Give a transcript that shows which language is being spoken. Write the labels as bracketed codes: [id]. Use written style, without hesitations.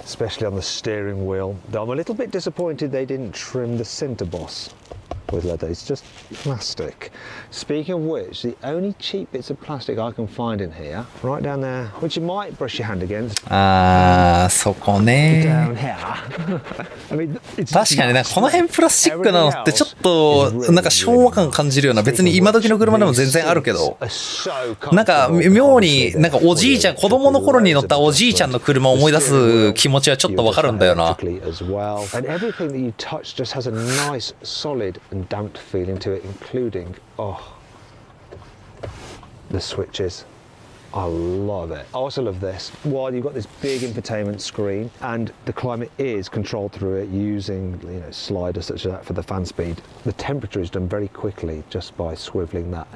[en] Especially on the steering wheel. Though I'm a little bit disappointed they didn't trim the center boss with leather. It's just plastic. Speaking of which, the only cheap bits of plastic I can find in here, right down there, which you might brush your hand against. [ja] ああ、そこね。 [en] Down here. I mean, it's [ja] 確かになんかこの辺プラスチックなのってちょっとなんか昭和感感じるような、別に今時の車でも全然あるけど、なんか妙になんかおじいちゃん、子供の頃に乗ったおじいちゃんの車を思い出す気持ちはちょっとわかるんだよな。 [en] And everything that you touch just has a nice, solid and damped feeling to it, including the switches. I love it. I also love this. While you've got this big infotainment screen, and the climate is controlled through it using, you know, sliders such as that for the fan speed, the temperature is done very quickly just by swiveling that.